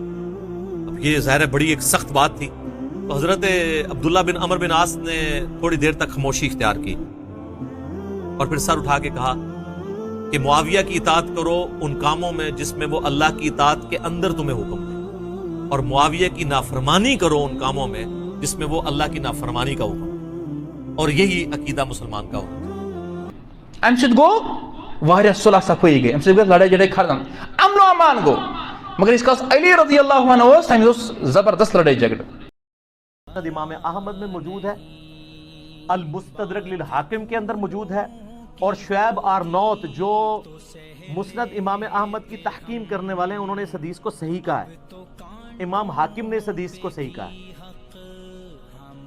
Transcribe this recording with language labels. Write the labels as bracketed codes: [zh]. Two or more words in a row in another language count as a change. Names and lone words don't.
[ur] اب یہ ظاہر ہے بڑی ایک سخت بات تھی. تو حضرت عبداللہ بن عمر بن عاص نے تھوڑی دیر تک خاموشی اختیار کی اور پھر سر اٹھا کے کہا کہ معاویہ کی اطاعت کرو ان کاموں میں جس میں وہ اللہ کی اطاعت کے اندر تمہیں حکم دے، اور معاویہ کی نافرمانی کرو ان کاموں میں جس میں وہ اللہ کی نافرمانی کا حکم دے. اور یہی عقیدہ مسلمان کا ہوتا ہے. [ks] امہ سۭتۍ گوٚو واریاہ صلح صفٲیی گٔے، امہ سۭتۍ گٔے لڑٲے جڑٲے ختم، امن و امان گوٚو. مگر اس کالس علی [ar] رضی اللہ عنہ [ks] اوس تٔمِس اوس زبردست لڑٲے جھگڑٕ. [ur] امام احمد میں موجود ہے، المستدرک للحاکم کے اندر موجود ہے، اور شعیب آرنوت جو مسند امام احمد کی تحکیم کرنے والے ہیں انہوں نے اس حدیث کو صحیح کہا ہے. امام حاکم نے اس حدیث کو صحیح کہا ہے.